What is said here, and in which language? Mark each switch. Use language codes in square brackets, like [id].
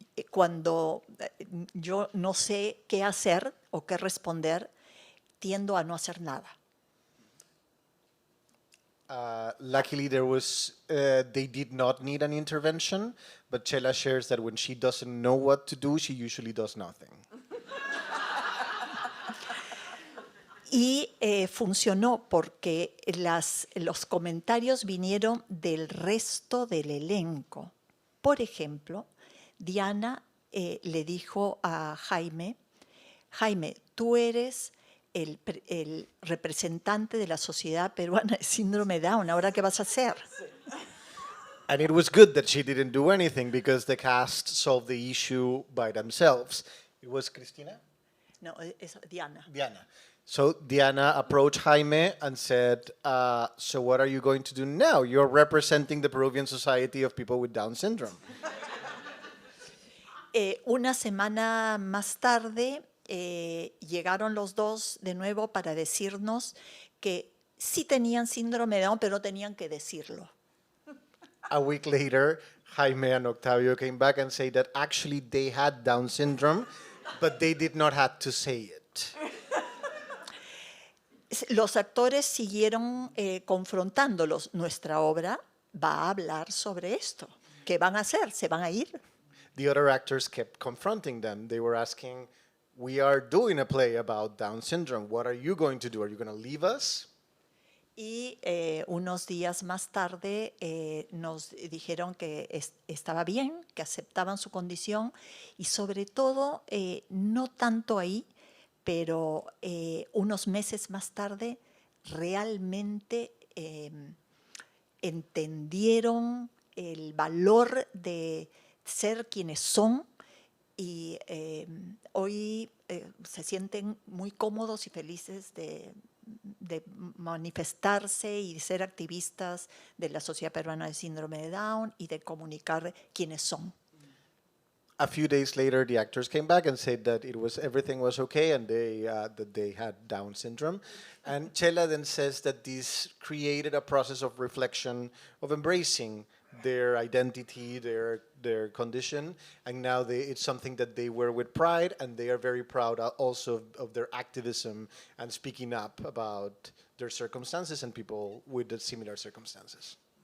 [es] Cuando yo no sé qué hacer o qué responder, tiendo a no hacer nada. [en] Luckily, they did not need an intervention, but Chela shares that when she doesn't know what to do, she usually does nothing. [es] Y funcionó porque los comentarios vinieron del resto del elenco. Por ejemplo, Diana le dijo a Jaime, tú eres el representante de la Sociedad Peruana de Síndrome de Down, ¿ahora qué vas a hacer? [en] And it was good that she didn't do anything because the cast solved the issue by themselves. It was Cristina? [es] No, es Diana. Diana. [en] So Diana approached Jaime and said, so what are you going to do now? You're representing the Peruvian Society of People with Down Syndrome. [es] Una semana más tarde llegaron los dos de nuevo para decirnos que sí tenían síndrome de Down, pero no tenían que decirlo. [en] A week later, Jaime and Octavio came back and said that actually they had Down syndrome, but they did not have to say it. [es] Los actores siguieron confrontándolos. Nuestra obra va a hablar sobre esto. ¿Qué van a hacer? ¿Se van a ir? [en] The other actors kept confronting them. They were asking, we are doing a play about Down syndrome. What are you going to do? Are you going to leave us? [es] Y unos días más tarde nos dijeron que estaba bien, que aceptaban su condición y sobre todo, no tanto ahí, pero unos meses más tarde realmente entendieron el valor de ser quienes son y hoy se sienten muy cómodos y felices de manifestarse y de ser activistas de la Sociedad Peruana de Síndrome de Down y de comunicar quiénes son. [en] A few days later, the actors came back and said that everything was okay and that they had Down syndrome. And Chela then says that this created a process of reflection, of embracing their identity, their condition, and now it's something that they wear with pride, and they are very proud also of their activism and speaking up about their circumstances and people with similar circumstances.